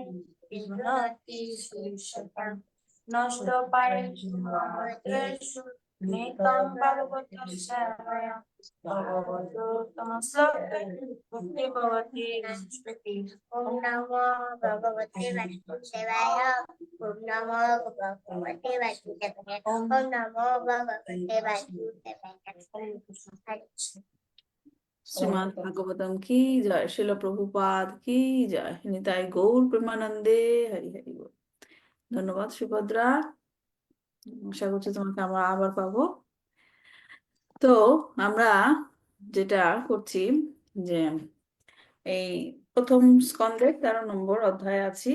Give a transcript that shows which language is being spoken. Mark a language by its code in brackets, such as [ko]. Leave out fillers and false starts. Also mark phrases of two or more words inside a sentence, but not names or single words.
[sa] नष्ट पाय नेकं भगवतस्याय भगवतोत्तमश्लोके मुक्ति भवति स्मृति ओम नमो भगवते वासुदेवाय ओम नमो भगवते वासुदेवाय ओम नमो भगवते वासुदेवाय हरे कृष्ण। [bn] শ্রীমদ্ ভাগবতম কি জয়, শিল প্রভুপাদ কি জয়, নিতাই গৌর প্রেমানন্দে, হরি হরি বল। ধন্যবাদ সুভদ্রা, আশা করছি তোমাকে আমরা আবার পাবো। তো আমরা যেটা করছি যে এই প্রথম স্কন্ধের 13 নম্বর অধ্যায়ে আছি।